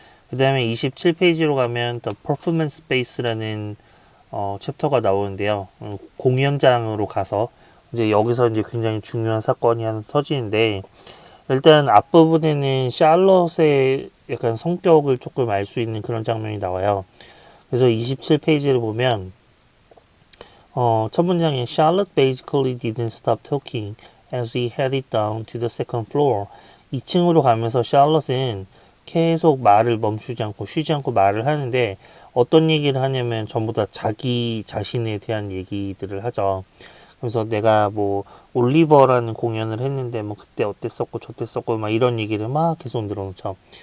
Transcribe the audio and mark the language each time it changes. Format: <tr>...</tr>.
<ko>그 다음에 27페이지로 가면 The Performance Space라는 챕터가 나오는데요. 공연장으로 가서 이제 여기서 이제 굉장히 중요한 사건이 하나 터지는데 일단 앞부분에는 샬롯의 약간 성격을 조금 알 수 있는 그런 장면이 나와요.</ko> <en>그래서 27페이지를 보면 첫 문장에 Charlotte basically didn't stop talking as we headed down to the second floor.</en> <ko>2층으로 가면서 샬롯은 계속 말을 멈추지 않고 쉬지 않고 말을 하는데 어떤 얘기를 하냐면 전부 다 자기 자신에 대한 얘기들을 하죠. 그래서 내가 뭐 올리버라는 공연을 했는데 뭐 그때 어땠었고 저땠었고 막 이런 얘기를 막 계속 늘어놓죠.</ko>